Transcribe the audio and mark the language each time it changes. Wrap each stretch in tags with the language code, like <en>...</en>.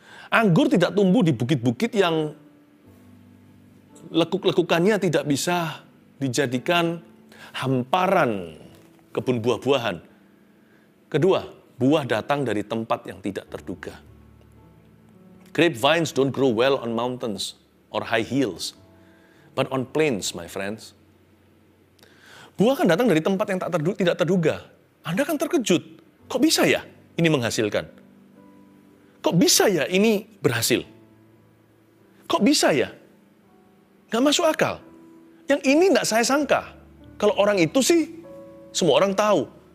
<id>Anggur tidak tumbuh di bukit-bukit yang lekuk-lekukannya tidak bisa dijadikan hamparan kebun buah-buahan. Kedua, buah datang dari tempat yang tidak terduga.</id> <en>Grapevines don't grow well on mountains or high hills, but on plains, my friends.</en> <id>Buah kan datang dari tempat yang tidak terduga. Anda kan terkejut. Kok bisa ya ini menghasilkan? Kok bisa ya ini berhasil? Kok bisa ya? Nggak masuk akal. Yang ini nggak saya sangka. Kalau orang itu sih, semua orang tahu.</id>